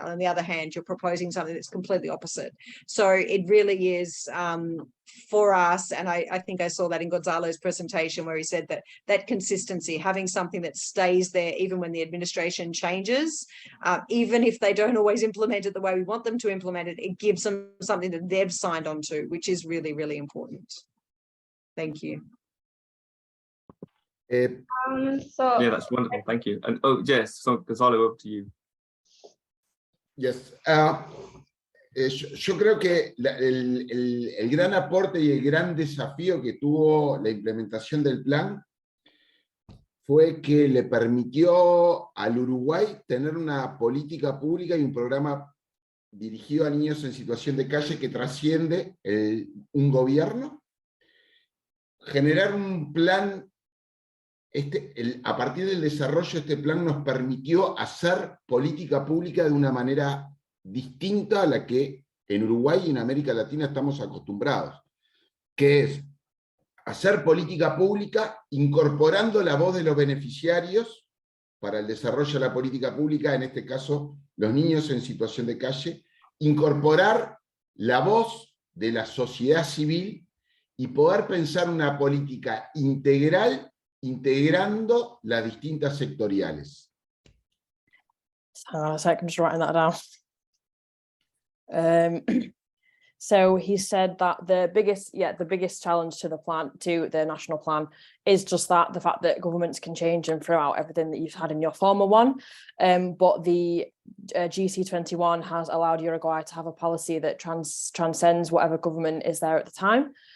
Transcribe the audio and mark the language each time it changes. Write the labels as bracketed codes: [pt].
[en] On the other hand, you're proposing something that's completely opposite. So it really is for us, and I think I saw that in Gonzalo's presentation, where he said that consistency, having something that stays there even when the administration changes, even if they don't always implement it the way we want them to implement it, it gives them something that they've signed on to, which is really, really important. Thank you. Yeah, that's wonderful. Thank you. And yes, so Gonzalo, over to you. Yes. [es] Yo creo que el gran aporte y el gran desafío que tuvo la implementación del plan fue que le permitió al Uruguay tener una política pública y un programa dirigido a niños en situación de calle que trasciende un gobierno, generar un plan. A partir del desarrollo de este plan nos permitió hacer política pública de una manera distinta a la que en Uruguay y en América Latina estamos acostumbrados, que es hacer política pública incorporando la voz de los beneficiarios para el desarrollo de la política pública, en este caso, los niños en situación de calle, incorporar la voz de la sociedad civil y poder pensar una política integral integrando las distintas sectoriales. [en] Hang on a second, just writing that down. So he said that the biggest challenge to the national plan is just the fact that governments can change and throw out everything that you've had in your former one. But the GC21 has allowed Uruguay to have a policy that transcends whatever government is there at the time.